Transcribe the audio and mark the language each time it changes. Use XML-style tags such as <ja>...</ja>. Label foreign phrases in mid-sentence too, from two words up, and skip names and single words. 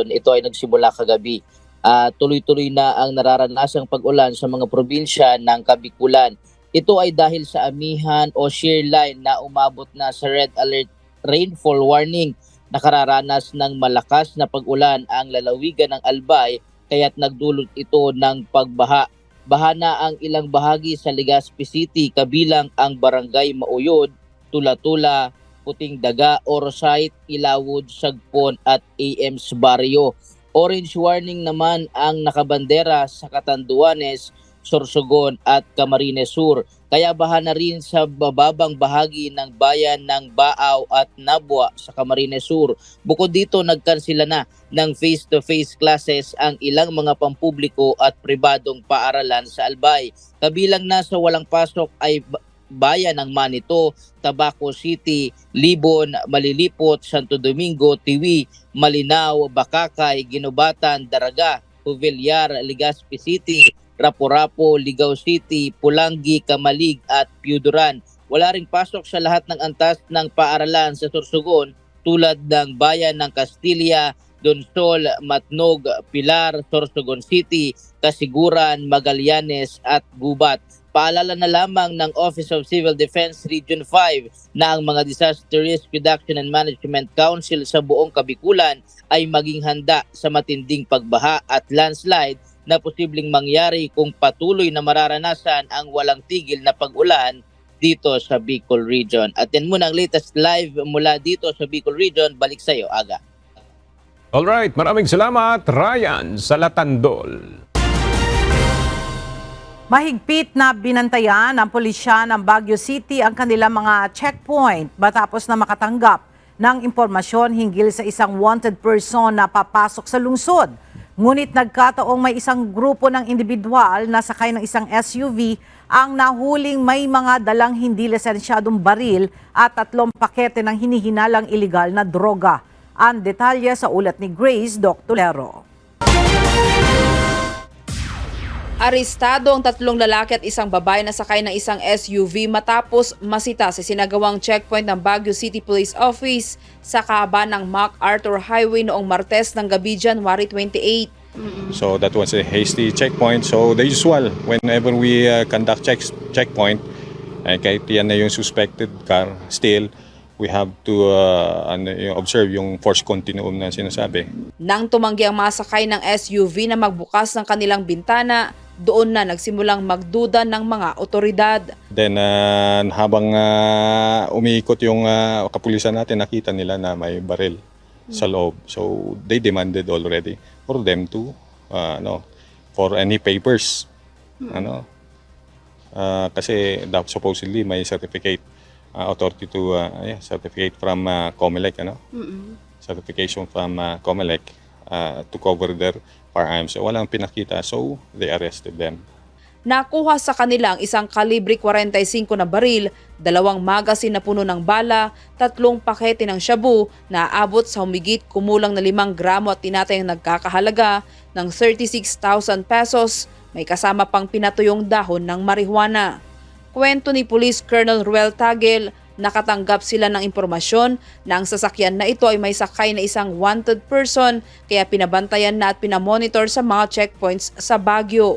<tl>Ito ay nagsimula kagabi. Tuloy-tuloy na ang nararanasang pag-ulan sa mga probinsya ng Kabikulan. Ito ay dahil sa amihan o shear line na umabot na sa</tl> <en>red alert rainfall warning.</en> <tl>Nakararanas ng malakas na pag-ulan ang lalawigan ng Albay kaya't nagdulot ito ng pagbaha. Baha na ang ilang bahagi sa Legazpi City kabilang ang Barangay Mauyod, Tula-Tula, Puting Daga, Orosite, Ilawod, Sagpon at AM's Barrio.</tl> <en>Orange warning</en> <tl>naman ang nakabandera sa Catanduanes, Sorsogon at Camarines Sur. Kaya baha na rin sa bababang bahagi ng bayan ng Baaw at Nabwa sa Camarines Sur. Bukod dito, nagkansila na ng</tl> <en>face-to-face classes</en> <tl>ang ilang mga pampubliko at pribadong paaralan sa Albay. Kabilang na sa walang pasok ay bayan ng Manito, Tabaco City, Libon, Malilipot, Santo Domingo, Tiwi, Malinao, Bakakay, Ginubatan, Daraga, Puvillar, Legazpi City, Rapo-Rapo, Ligao City, Pulangi, Kamalig at Piuduran. Wala ring pasok sa lahat ng antas ng paaralan sa Sorsogon tulad ng bayan ng Castilla, Donsol, Matnog, Pilar, Sorsogon City, Kasiguran, Magallanes at Gubat. Paalala na lamang ng Office of Civil Defense Region 5 na ang mga Disaster Risk Reduction and Management Council sa buong Kabikulan ay maging handa sa matinding pagbaha at landslide na posibleng mangyari kung patuloy na mararanasan ang walang tigil na pag-ulan dito sa Bicol Region. At yan muna ang</tl> <en>latest live</en> <tl>mula dito sa Bicol Region. Balik sa iyo, Aga. Alright, maraming salamat, Ryan Salatandol. Mahigpit na binantayan ng pulisya ng Baguio City ang kanilang mga checkpoint matapos na makatanggap ng impormasyon hinggil sa isang wanted person na papasok sa lungsod. Ngunit nagkataong may isang grupo ng individual na sakay ng isang SUV ang nahuling may mga dalang hindi lisensyadong baril at 3 pakete ng hinihinalang iligal na droga. Ang detalye sa ulat ni Grace Doctolero. Arestado ang 3 lalaki at isang babae na sakay ng isang SUV matapos masita sa sinagawang checkpoint ng Baguio City Police Office sa kahabaan ng MacArthur Highway noong Martes ng gabi, January 28.</tl> <en>So that was a hasty checkpoint. So the usual, whenever we conduct checkpoint,</en> <tl>kahit yan na yung</tl> <en>suspected car, still we have to observe yung force continuum</en> <tl>na sinasabi. Nang tumanggi ang mga sakay ng SUV na magbukas ng kanilang bintana, doon na nagsimulang magduda ng mga otoridad. Then habang umiikot yung kapulisan natin, nakita nila na may baril sa loob.</tl> <en>So they demanded already for them to for any papers. Kasi supposedly may certificate authority to certificate from COMELEC, certification from COMELEC to cover their firearms.</en> <tl>So walang pinakita,</tl> <en>so they arrested them.</en> <tl>Nakuha sa kanila ang isang kalibre 45 na baril, 2 magasin na puno ng bala, 3 pakete ng shabu na aabot sa humigit kumulang na 5 gramo at tinatayang nagkakahalaga ng 36,000 pesos. May kasama pang pinatuyong dahon ng marijuana. Kwento ni Police Colonel Ruel Tagel, nakatanggap sila ng impormasyon na ang sasakyan na ito ay may sakay na isang wanted person, kaya pinabantayan na at pinamonitor sa mga checkpoints sa Baguio.</tl>